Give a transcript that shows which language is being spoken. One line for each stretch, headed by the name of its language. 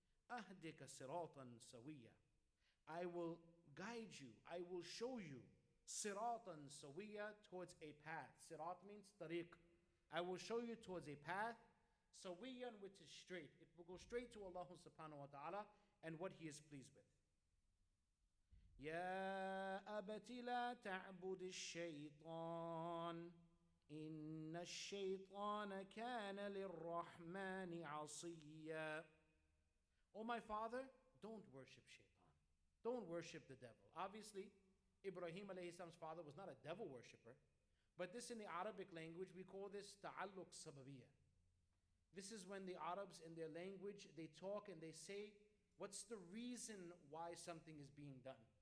Arabic: أَهْدِكَ صِرَاطًا سَوِيًّا.
English: I will guide you. I will show you.
Arabic: صِرَاطًا سَوِيًّا,
English: towards a path. Sirat means tariq. I will show you towards a path. Sawiyan, which is straight. It will go straight to Allah subhanahu wa ta'ala and what He is pleased with.
Arabic: يا أبت لا تعبد الشيطان إن الشيطان كان للرحمن عصيا.
English: Oh my father, don't worship shaitan. Don't worship the devil. Obviously, Ibrahim alayhi salam's father was not a devil worshipper, but this in the Arabic language, we call this ta'alluq sababiyya. This is when the Arabs in their language, they talk and they say, what's the reason why something is being done?